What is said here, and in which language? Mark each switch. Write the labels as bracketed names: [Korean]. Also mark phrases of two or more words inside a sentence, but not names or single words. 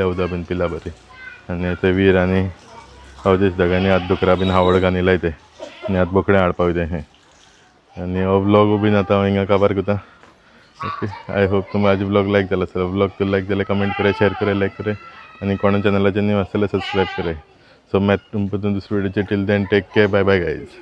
[Konkani] उदक बीन पिला बरी आनी ते वीर आनी अवदेश दोगांनी आतां दुकरा बीन हावळ घानिलाय ते आनी आतां बोकड्या हाडपाक वयता हें आनी हो व्लॉग बीन आतां हांव हिंगा काबार करता [English] okay I hope [Konkani] तुमकां म्हाजो व्लॉग लायक जालो आसतलो व्लॉग तुका लायक जाल्यार कमेंट कराय शेअर कराय लायक कराय आनी कोणा चॅनलाचेर न्यू आसतले सब्सक्रायब कराय सो [Hindi] मैं तुमको दूसरे वीडियो [English] till then take care bye bye guys.